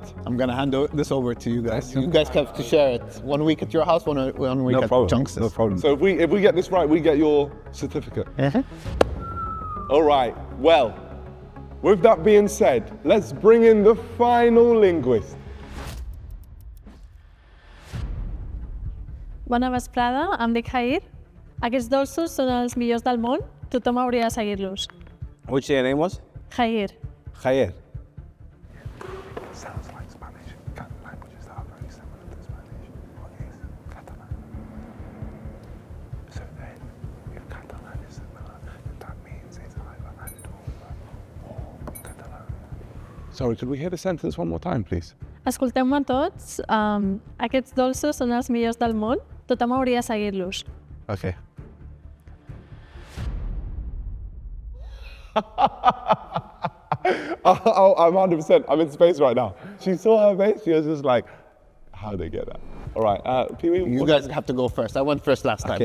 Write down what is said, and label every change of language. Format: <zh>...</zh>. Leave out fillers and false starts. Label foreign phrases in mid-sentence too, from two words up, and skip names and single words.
<en>I'm gonna hand this over to you guys. You guys have to share it. 1 week at your house, one week No at problem. Chunks'. No problem. So if we get this right, we get your certificate. All right, well, with that being said, let's bring in the final linguist.</en> <ca>Bona vesprada, em dic Jair. Aquests dolços són els millors del món. Tothom hauria de seguir-los.</ca> <en>Which your name was? Jair. Jair. Sounds like Spanish. Languages that are very similar to Spanish. Catalan. So then, if Catalan is similar, that means it's either Andorra or Catalan. Sorry, could we hear the sentence one more time, please?</en> <ca>Escolteu-me tots. Aquests dolços són els millors del món. Tothom hauria de seguir-los.</ca> <en>Okay. Oh, I'm 100%. I'm in space right now. She saw her face. She was just like, how did they get that? All right, Pee-wee. You guys have to go first. I went first last time.</en>